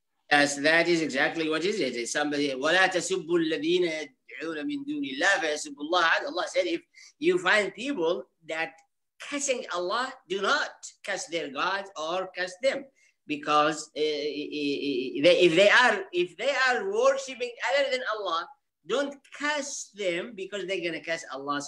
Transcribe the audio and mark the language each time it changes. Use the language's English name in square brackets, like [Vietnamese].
[English] Yes, that is exactly what is it. It's somebody, [Arabic] وَلَا تَسُبُّوا الَّذِينَ يَدْعُونَ مِن دُونِ اللَّهِ فَيَسُبُّوا اللَّهَ. [English] Allah said, if you find people that cussing Allah, do not cuss their gods or cuss them, because if they are worshipping other than Allah, don't cuss them, because they're gonna cuss Allah.